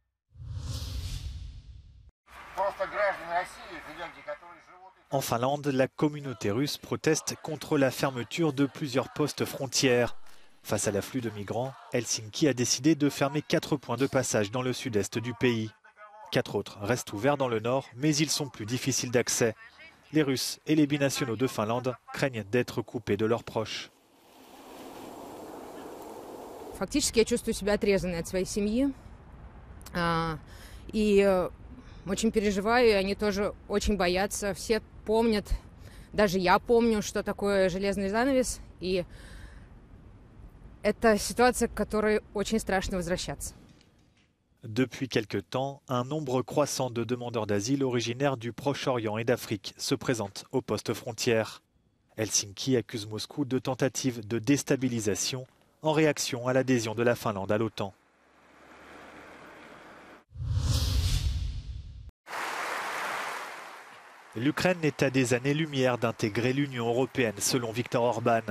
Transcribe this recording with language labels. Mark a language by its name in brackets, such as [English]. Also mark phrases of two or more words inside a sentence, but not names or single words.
[French] En Finlande, la communauté russe proteste contre la fermeture de plusieurs postes frontières. Face à l'afflux de migrants, Helsinki a décidé de fermer 4 points de passage dans le sud-est du pays. 4 autres restent ouverts dans le nord, mais ils sont plus difficiles d'accès. Les Russes et les binationaux de Finlande craignent d'être coupés de leurs proches. [Russian] Фактически я чувствую себя отрезанной от своей семьи. И очень переживаю, и они тоже очень боятся. Все помнят, даже я помню, что такое железный занавес. И это ситуация, к которой очень страшно возвращаться. [French] Depuis quelque temps, un nombre croissant de demandeurs d'asile originaires du Proche-Orient et d'Afrique se présentent aux postes frontières. Helsinki accuse Moscou de tentatives de déstabilisation en réaction à l'adhésion de la Finlande à l'OTAN. L'Ukraine est à des années-lumière d'intégrer l'Union européenne, selon Viktor Orbán.